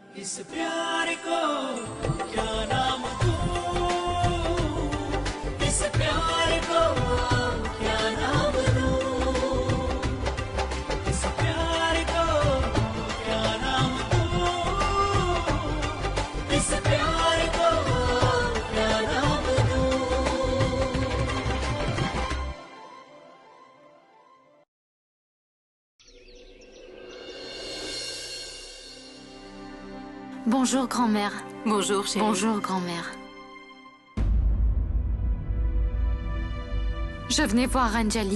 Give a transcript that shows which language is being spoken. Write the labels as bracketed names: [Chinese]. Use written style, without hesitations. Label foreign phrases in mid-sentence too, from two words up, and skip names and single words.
[Hindi] इस प्यार को क्या नाम दूं, इस प्यार को क्या नाम दूं, इस प्यार को क्या नाम दूं, इस प्यार को क्या नाम दूं। [French] Bonjour, grand-mère. Bonjour, chérie. Bonjour, grand-mère. Je venais voir Anjali.